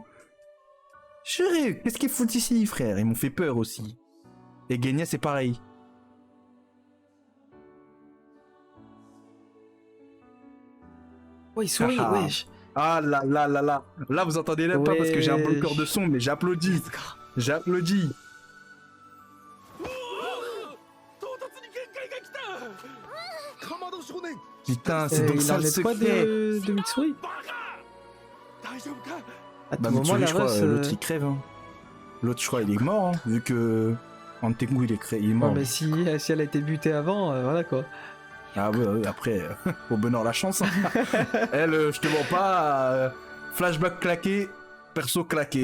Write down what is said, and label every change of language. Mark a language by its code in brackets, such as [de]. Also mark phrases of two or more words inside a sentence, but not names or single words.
[fr] Juré, qu'est-ce qu'ils foutent ici, frère? Ils m'ont fait peur aussi. Et Genya, c'est pareil. Ouais, il sourit, Ah. wesh. Ah là là là là. Là, vous entendez même pas parce que j'ai un bloqueur de son, mais j'applaudis. J'applaudis. [ja] 唐突に限界が来たかまど少年 [fr] Putain, c'est donc Il ça en le est quoi secret. de Mitsuri? [ja] バカ大丈夫か [fr] À tout Bah, moment, Mitsuri, la je crois, Russ, l'autre il crève. Hein. L'autre, je crois, il est mort, hein, vu que Antengu, il est Non mort. mais si elle a été butée avant, voilà quoi. Ah ouais, après, au bonheur la chance. Hein. Elle, je te vois pas. Flashback claqué, perso claqué.